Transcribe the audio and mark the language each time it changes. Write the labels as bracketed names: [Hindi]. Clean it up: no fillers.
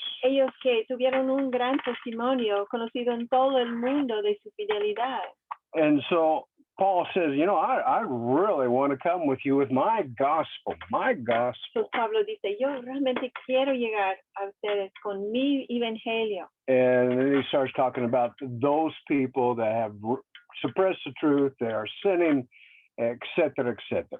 [Spanish] Ellos que tuvieron un gran testimonio conocido en todo el mundo de su fidelidad. [English] And so Paul says, I really want to come with you with my gospel. [Spanish] Entonces Pablo dice, yo realmente quiero llegar a ustedes con mi evangelio. [English] And then he starts talking about those people that have suppressed the truth, they are sinning, etc., etc.